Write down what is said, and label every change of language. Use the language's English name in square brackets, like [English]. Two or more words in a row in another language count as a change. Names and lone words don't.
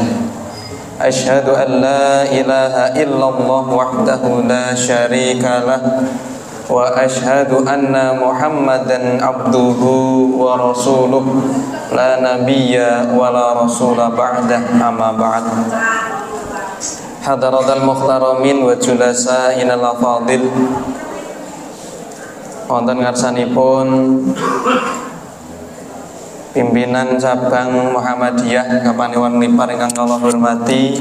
[Arabic] أشهد أن لا إله إلا الله وحده لا شريك له وأشهد أن محمدا عبده ورسوله لا نبي ولا رسول بعده أما بعد. حضرات المحترمين وجلسائنا الأفاضل. [Javanese] Wonten ngarsanipun pimpinan cabang Muhammadiyah Kapanewon Nipar ingkang kula hormati.